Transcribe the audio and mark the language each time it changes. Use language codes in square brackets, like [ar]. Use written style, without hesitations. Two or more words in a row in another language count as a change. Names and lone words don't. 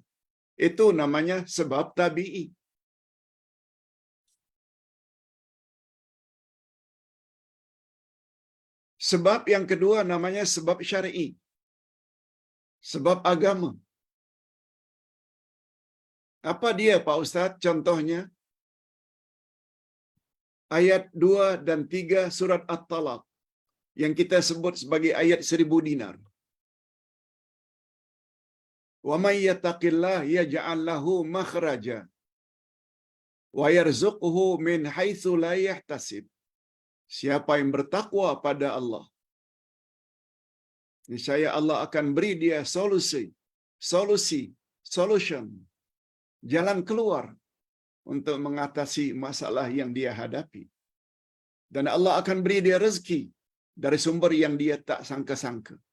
[ms] Itu namanya sebab tabi'i. Sebab yang kedua namanya sebab syar'i. Sebab agama. Apa dia Pak Ustaz? Contohnya, ayat 2 dan 3 surat At-Talaq yang kita sebut sebagai ayat 1000 dinar. [ar] ومن يتق الله يجعل له مخرجا ويرزقه من حيث لا يحتسب. [ms] Siapa yang bertakwa pada Allah, niscaya Allah akan beri dia solution, jalan keluar untuk mengatasi masalah yang dia hadapi. Dan Allah akan beri dia rezeki dari sumber yang dia tak sangka-sangka.